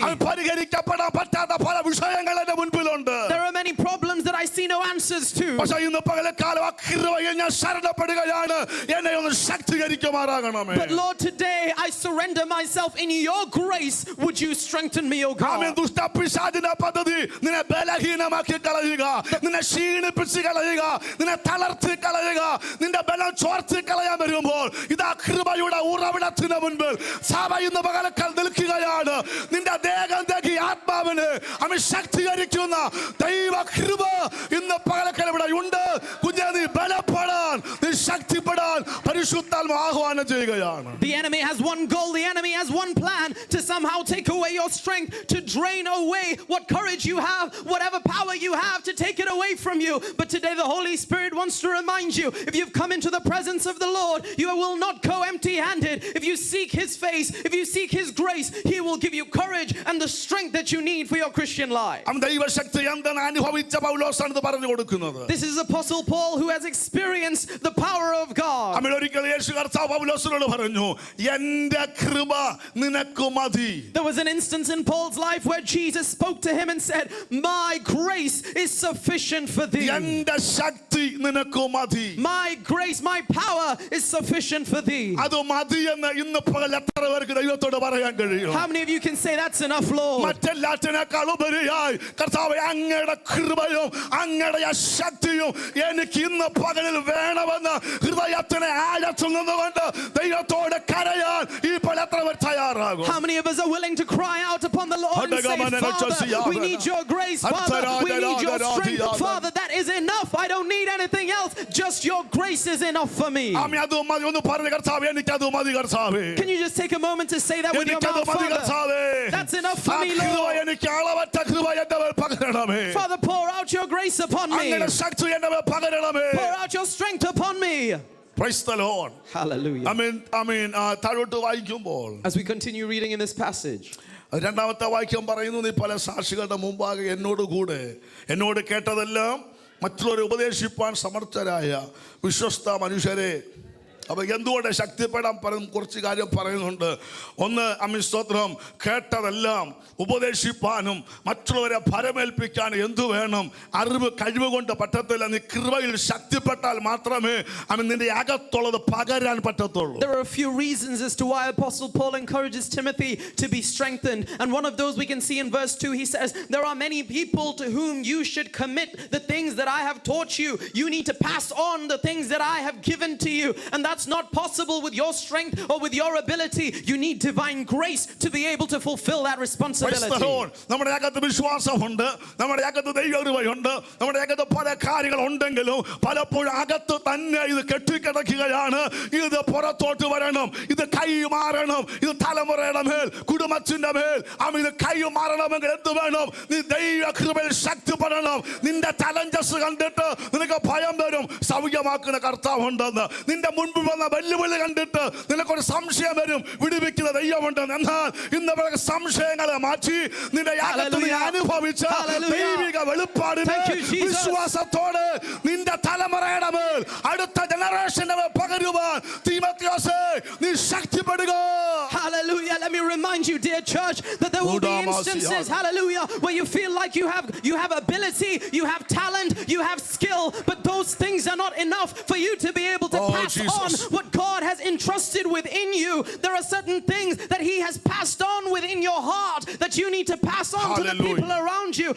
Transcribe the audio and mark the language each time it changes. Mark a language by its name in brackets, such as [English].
[English] There are many problems that I see no answers to. But Lord, today I surrender myself in your grace. Would you strengthen me, O God? [Malayalam] ദൈവ കൃപ ഇന്ന് പകൽക്കാലം ഇവിടെ ഉണ്ട്. കുഞ്ഞേ, നീ ബലപ്പെടാൻ, നീ ശക്തിപ്പെടാൻ പരിശുദ്ധാത്മ ആഹ്വാനം ചെയ്യുകയാണ്. [English] The enemy has one goal, the enemy has one plan to somehow take away your strength, to drain away what courage you have, whatever power you have, to take it away from you. But today the Holy Spirit wants to remind you, if you've come into the presence of the Lord, you will not go empty-handed. If you seek His face, if you seek His grace, He will give you courage and the strength that you need for your Christian life. [Malayalam] ദൈവശക്തി എന്താണ് അനുഭവിച്ച പൗലോസാണ് ഇത് പറഞ്ഞു കൊടുക്കുന്നത്. [English] This is Apostle Paul who has experienced the power of God. [Malayalam] ഒരിക്കൽ യേശു കർത്താവ് പൗലോസിനോട് പറഞ്ഞു, എന്റെ കൃപ നിനക്ക് മതി. [English] There was an instance in Paul's life where Jesus spoke to him and said, my grace is sufficient for thee. [Malayalam] എന്റെ ശക്തി നിനക്ക് മതി. [English] My grace, my power is sufficient for thee. [Malayalam] അത് മതി എന്ന് ഇന്ന് പകൽ എത്ര പേർക്ക് ദൈവത്തോട് പറയാൻ കഴിയും? [English] How many of you can say that's enough, Lord? [Malayalam] മറ്റെല്ലാറ്റിനേക്കാൾ ഉപരിയായി കർത്താവേ, അങ്ങയുടെ കൃപയും അങ്ങയുടെ ശക്തിയും എനിക്ക് ഇന്ന് പകലിൽ വേണമെന്ന് ഹൃദയത്തിനെ ആഴത്തിൽ നിന്നുകൊണ്ട് ദൈവത്തോട് കരയാൻ ഇപ്പോൾ എത്ര പേർ തയ്യാറാകും? [English] How many of us are willing to cry out upon the Lord and say, Father, we need your grace, Father, we need your strength, Father, that is enough, I don't need anything else, just your grace is enough for me. Can you just take a moment to say that with your mouth, Father? That's enough for me, Lord. Father, pour out your grace upon me. Pour out your strength upon me. Praise the Lord. Hallelujah. [Malayalam] താഴോട്ട് വായിക്കുമ്പോൾ [English] As we continue reading in this passage, [Malayalam] രണ്ടാമത്തെ വാക്യം പറയുന്നു, നീ പല സാക്ഷികളുടെ മുമ്പാകെ എന്നോട് കേട്ടതെല്ലാം മറ്റുള്ളവരെ ഉപദേശിപ്പാൻ സമർത്ഥരായ വിശ്വസ്ത മനുഷ്യരെ. അപ്പൊ എന്തുകൊണ്ട് ശക്തിപ്പെടാൻ കുറച്ച് കാര്യം പറയുന്നുണ്ട്. ഒന്ന്, സ്തോത്രം, കേട്ടതെല്ലാം ഉപദേശിപ്പാനും മറ്റുള്ളവരെ ഭരമേൽപ്പിക്കാൻ എന്തു വേണം? അറിവ്, കഴിവ് കൊണ്ട് പറ്റത്തില്ല. നീ കൃപയിൽ ശക്തിപ്പെട്ടാൽ മാത്രമേ നിന്റെ അകത്തുള്ളത് പകരാൻ പറ്റത്തുള്ളൂ. [English] There are a few reasons as to why Apostle Paul encourages Timothy to be strengthened, and one of those we can see in verse 2. He says, there are many people to whom you should commit the things that I have taught you. You need to pass on the things that I have given to you, and that's not possible with your strength or with your ability. You need divine grace to be able to fulfill that responsibility. [Malayalam] നമ്മുടെ അകത്ത് വിശ്വാസമുണ്ട്, നമ്മുടെ അകത്ത് ദൈവകൃപയുണ്ട്, നമ്മുടെ അകത്ത് പല കാര്യങ്ങൾ ഉണ്ടെങ്കിലും പലപ്പോഴും അകത്ത് തന്നെ ഇത് കെട്ടിക്കിടക്കുകയാണ്. ഇത് പുറത്തോട്ട് വരണം, ഇത് കൈമാറണം, ഇത് തലമുറയുടെ മേൽ, കുടുംബത്തിന്റെ മേൽ ഇത് കൈമാറണമെങ്കിൽ എന്ത് വേണം? നീ ദൈവകൃപയിൽ ശക്തിപ്പെടണം. നിന്റെ ചലഞ്ചസ് കണ്ടിട്ട് നിനക്ക് ഭയം വരും, സൗഖ്യമാക്കുന്ന കർത്താവുണ്ടെന്ന്. നിന്റെ മുൻപിൽ വന്ന വെല്ലുവിളി കണ്ടിട്ട് നിനക്കൊരു സംശയം വരും, വിടുവിക്കുന്ന ദൈവമുണ്ടെന്ന്. എന്നാൽ ഇന്ന് സംശയങ്ങളെ മാറ്റി നിന്റെ യാഗത്തിൽ നീ അനുഭവിച്ച ദൈവിക വെളിപ്പാടിനെ വിശ്വാസത്തോടെ നിന്റെ തലമുറയുടെ മേൽ, അടുത്ത ജനറേഷന്റെ മേൽ പകരുവാൻ തീമോഥെയോസേ നീ ശക്തിപ്പെടുക. [English] Hallelujah. Let me remind you, dear church, that there will be instances, hallelujah, where you feel like you have ability, you have talent, you have skill, but those things are not enough for you to be able to pass on what God has entrusted within you. There are certain things that He has passed on within your heart that you need to pass on to the people around you.